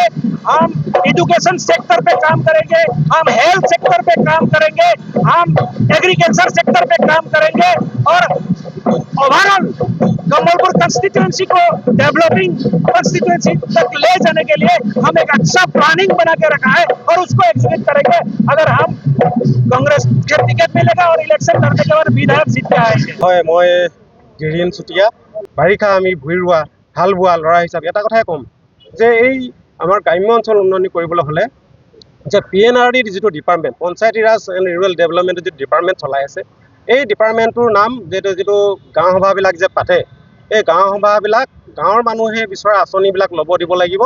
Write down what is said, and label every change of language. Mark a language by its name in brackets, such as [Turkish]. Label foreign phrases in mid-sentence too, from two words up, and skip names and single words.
[Hindi] हम [English] education sector [Hindi] पे काम करेंगे, हम [English] health sector [Hindi] पे काम करेंगे, हम [English] agriculture sector [Hindi] पे काम करेंगे और ओवरऑल कमलपुर कंस्टिट्यूएंसी को [English] developing constituency [Hindi] तक ले जाने के लिए हम एक अच्छा प्लानिंग बना के रखा है और उसको एग्जीक्यूट करेंगे। अगर हम कांग्रेस के टिकट मिलेगा और इलेक्शन लड़ने के बाद विधायक जीत के आएंगे। [Assamese] হয় মই গিৰিণ চুতীয়া। বাৰিষা আমি ভূঁই ৰোৱা, হাল বোৱা ল'ৰা হিচাপে এটা কথাই ক'ম যে এই আমাৰ গ্ৰাম্য অঞ্চল উন্নয়ন কৰিবলৈ হ'লে যে PNRD যিটো ডিপাৰ্টমেণ্ট, পঞ্চায়তী ৰাজ এণ্ড ৰুৰেল ডেভেলপমেণ্টৰ যিটো ডিপাৰ্টমেণ্ট চলাই আছে, এই ডিপাৰ্টমেণ্টটোৰ নাম যিটো গাঁও সভাবিলাক যে পাতে, এই গাঁও সভাবিলাক গাঁৱৰ মানুহে বিচৰা আঁচনিবিলাক ল'ব দিব লাগিব।